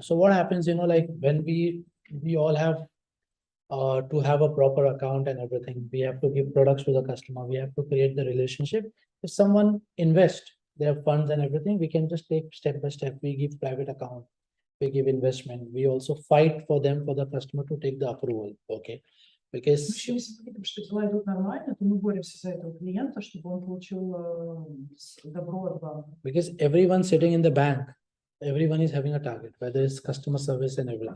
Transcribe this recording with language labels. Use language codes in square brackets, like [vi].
[en] So what happens, like when we all have to have a proper account and everything, we have to give products to the customer. We have to create the relationship. If someone invests their funds and everything, we can just take step by step. We give private account, we give investment. We also fight for them, for the customer to take the approval. Okay. Because [ru] если мы видим, что дела идут нормально, то мы боремся за этого клиента, чтобы он получил добро от банка. [en] Because everyone sitting in the bank, everyone is having a target, whether it's customer service and everything.